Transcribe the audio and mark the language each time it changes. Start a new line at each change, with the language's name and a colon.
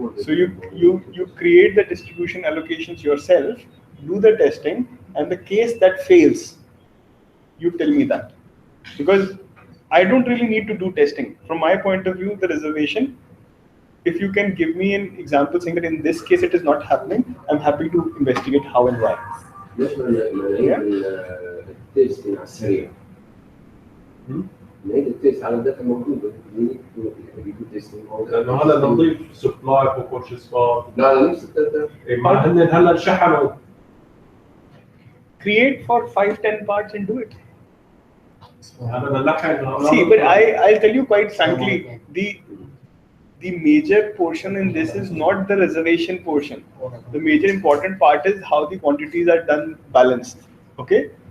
English: So you create the distribution allocations yourself, do the testing, and the case that fails, you tell me that. Because I don't really need to do testing. From my point of view, the reservation, if you can give me an example saying that in this case it is not happening, I'm happy to investigate how and why.
Arabic: ليش ما نعيد التيست على السريع؟ نعيد التيست على الداتا الموجودة. يجيبوا تيست لانه هلا نضيف
English: supply for purchases
Arabic: بار. لا لا نفس الداتا. ما هن هلا شحنوا.
English: Create for 5-10 parts and do it.
Arabic: هذا بلحق.
English: See, but I'll tell you quite frankly, the major portion in this is not the reservation portion. The major important part is how the quantities are done balanced. Okay?